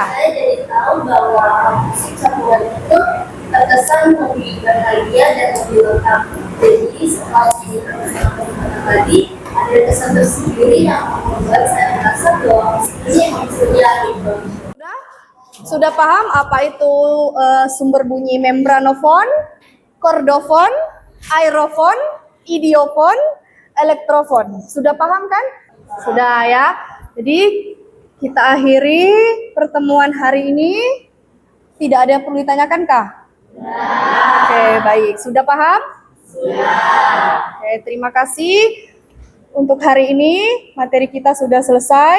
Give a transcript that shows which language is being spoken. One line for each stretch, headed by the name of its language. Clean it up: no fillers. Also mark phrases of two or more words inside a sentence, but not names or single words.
Indonesian: saya jadi tahu bahwa musik campuran itu terkesan lebih bahagia dan lebih lengkap. Jadi setelah menyanyikan tadi, ada kesan tersendiri yang membuat saya merasa bahwa musik ini emang sedia gitu. Sudah paham apa itu sumber bunyi membranofon, kordofon, aerofon, idiofon, elektrofon? Sudah paham kan? Sudah ya. Jadi kita akhiri pertemuan hari ini. Tidak ada yang perlu ditanyakan kah? Oke, baik. Sudah paham? Sudah. Oke, terima kasih. Untuk hari ini materi kita sudah selesai.